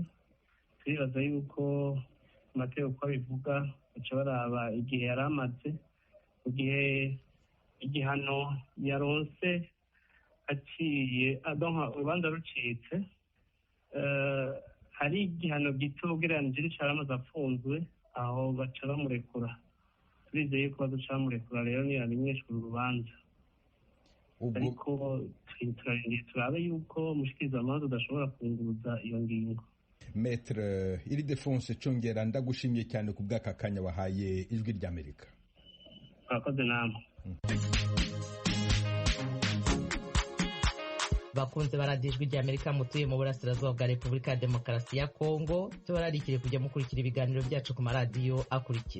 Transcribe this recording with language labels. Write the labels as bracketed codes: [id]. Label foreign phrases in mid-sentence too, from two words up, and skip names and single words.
[rn] Turibaza yuko amategeko uko abivuga baca baraba igihe yari amaze, mu gihe igihano yaronse aciye urubanza rucitse, hari igihano gito ugereranije n'icyo yari amaze afunzwe, aho baca bamurekura. Turizeye yuko bazoca bamurekura rero ntiyamenyeshwa urubanza. Ariko turarindiye turabe yuko umushikirizamanza udashobora kunguruza iyo ngingo. Maître Ildefonse Congera, ndagushimiye cyane ku bw'aka kanya wahaye ijwi rya Amerika. Murakoze namwe. Bakunze baradiye ijwi rya Amerika mutuye mu burasirazuba bwa Repubulika ya Demokarasi ya Kongo, tubararikire kujya mukurikira ibiganiro byacu ku maradiyo akurikira: